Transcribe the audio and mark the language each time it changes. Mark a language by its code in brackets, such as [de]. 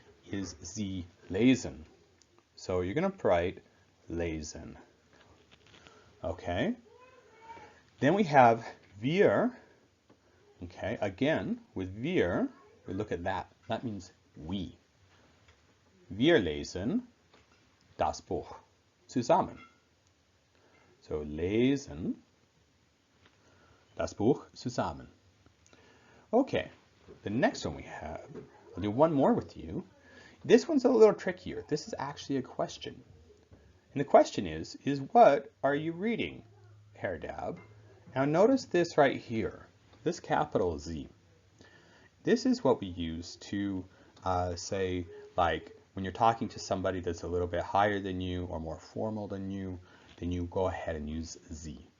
[en] Is [de] sie lesen. [en] So you're going to write lesen. Okay. Then we have wir. Okay, again, with wir, we look at that. That means we. [de] Wir lesen das Buch zusammen. So lesen das Buch zusammen. [en] Okay, the next one we have, I'll do one more with you. This one's a little trickier. This is actually a question. And the question is what are you reading, Herr Dab? Now notice this right here, this capital Z. This is what we use to say, like, when you're talking to somebody that's a little bit higher than you or more formal than you, then you go ahead and use Z.